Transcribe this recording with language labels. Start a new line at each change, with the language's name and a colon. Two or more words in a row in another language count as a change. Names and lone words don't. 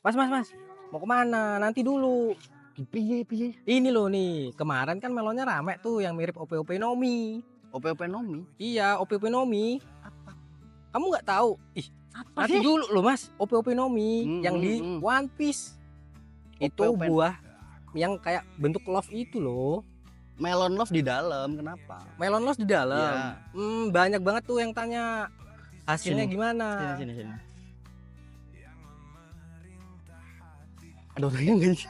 Indonesian: Mas, mau kemana? Nanti dulu.
Javanese: Piye piye?
Indonesian: Ini loh nih, kemarin kan melonnya rame tuh yang mirip OP-OP Nomi. OP-OP Nomi? Iya, OP-OP Nomi. Apa? Kamu nggak tahu? Ih, Apa nanti sih? dulu loh Mas, OP-OP Nomi Hmm, yang hmm, di hmm. One Piece. Itu OP-OP buah yang kayak bentuk love itu loh. Melon Love di dalam, kenapa? Melon Loss di dalam. Iya. Banyak banget tuh yang tanya hasilnya Sini. gimana. Sini. Ada orangnya nggak sih?